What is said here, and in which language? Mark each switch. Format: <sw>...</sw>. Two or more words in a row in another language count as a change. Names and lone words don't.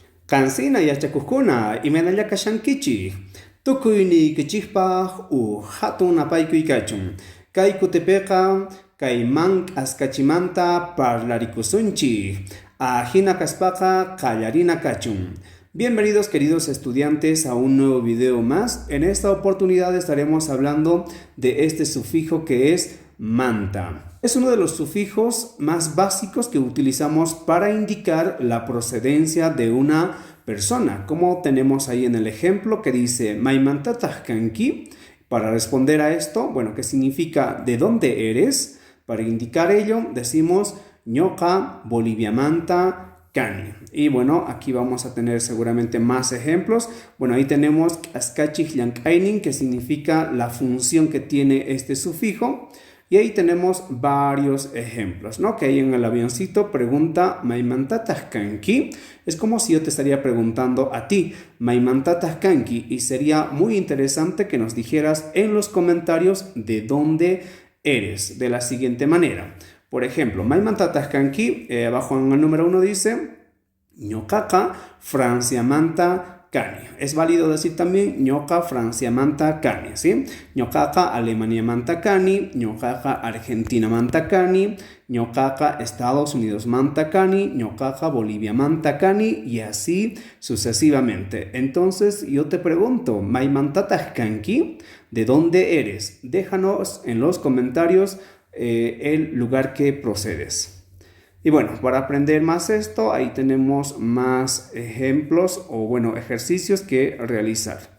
<qu>Cansina yachakuqkuna imanalla kashankichik. Tukuyniykichisqpaq hatun apaykuy kachun. Kay kutipiqa kay askachimanta parlarikusunchik. Ajina kaspaqa qallarina kachun.</qu> <es>Bienvenidos queridos estudiantes a un nuevo video más. En esta oportunidad estaremos hablando de este sufijo que es manta. Es uno de los sufijos más básicos que utilizamos para indicar la procedencia de una persona, como tenemos ahí en el ejemplo que dice Maimantatajkanki. Para responder a esto, bueno, ¿qué significa de dónde eres? Para indicar ello decimos</es> <qu>ñoqa boliviamanta cani.</qu> <es>Y bueno, aquí vamos a tener seguramente más ejemplos. Bueno, ahí tenemos</es> <qu>askachik llank'aynin,</qu> <es>que significa la función que tiene este sufijo. Y ahí tenemos varios ejemplos, ¿no? Que ahí en el avioncito pregunta Maimantatajkanki. Es como si yo te estaría preguntando a ti, Maimantatajkanki. Y sería muy interesante que nos dijeras en los comentarios de dónde eres, de la siguiente manera. Por ejemplo, Maimantatajkanki, abajo en el número 1 dice,</es> <qu>ñoqaqa Franciamanta cani.</qu> <es>Es válido decir también</es> <qu>ñoqa Franciamanta cani,</qu> <es>¿sí?</es> <qu>Ñoqaqa Alemaniamanta cani, ñoqaqa Argentinamanta cani, ñoqaqa Estados Unidos manta cani, ñoqaqa Boliviamanta cani</qu> <es>y así sucesivamente. Entonces yo te pregunto, Maimantatajkanki, ¿de dónde eres? Déjanos en los comentarios el lugar que procedes. Y bueno, para aprender más esto, ahí tenemos más ejemplos o bueno, ejercicios que realizar.</es>